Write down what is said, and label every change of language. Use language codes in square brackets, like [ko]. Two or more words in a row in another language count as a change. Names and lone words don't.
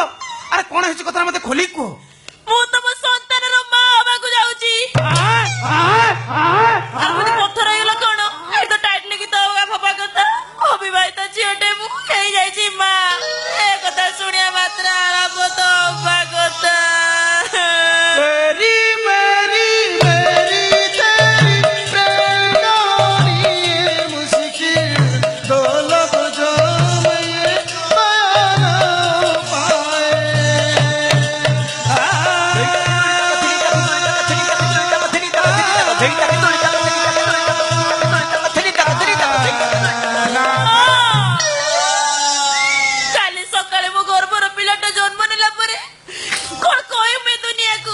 [or] ଆରେ କଣ ହେଇଛି କଥା ମତେ ଖୋଲି କୁହ। ମୁଁ ତମ ସନ୍ତାନର ମା ହବାକୁ ଯାଉଛି। ଆଉ ପଥର ହେଇଗଲା କଣ? ଏଇ ତ ଟାଇଟଲି ଗୀତ ହବା କଥା। ଅବିବାହିତ ଝିଅଟେ ମୁଁ ହେଇଯାଇଛି ମା, ଏ କଥା ଶୁଣିବା ମାତ୍ର ଆଳାପ ତ ହବା କଥା। [hi] मेरी मेरी मेरी तेरी प्रेमानी मुश्किल दो लफ्ज़ों में ये बयां ना पाए। [or] କାଲି ସକାଳେ ମୋ ଗର୍ଭର ପିଲାଟା ଜନ୍ମ ନେଲା ପରେ କଣ କହିବି ଦୁନିଆକୁ?